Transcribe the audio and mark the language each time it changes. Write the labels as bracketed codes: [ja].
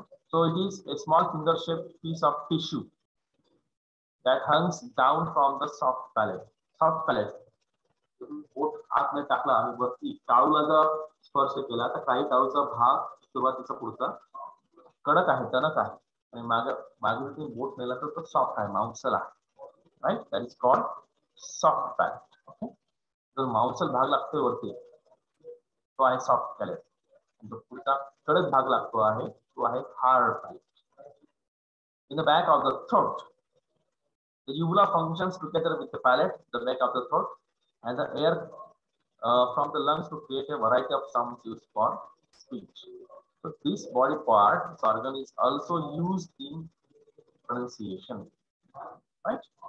[en] So it is a small finger-shaped piece of tissue that hangs down from the soft palate. Soft palate. [mr] बोट आतमध्ये टाकला आणि वरती टाळूला जर स्पर्श केला तर काही टाळूचा भाग सुरुवातीचा पुढचा कडक आहे, टणक आहे आणि मागे बोट नेला तर तो सॉफ्ट आहे, मांसल आहे. Right. [en] That is called soft palate. Okay. [mr] जो मांसल भाग लागतोय वरती तो आहे सॉफ्ट पॅलेट. जो पुढचा कडक भाग लागतो आहे तो आहे hard palette. [en] In the back of the throat, the uvula functions together with the palate, the back of the throat, and the air from the lungs to create a variety of sounds used for speech. So this body part, this organ is also used in pronunciation. Right?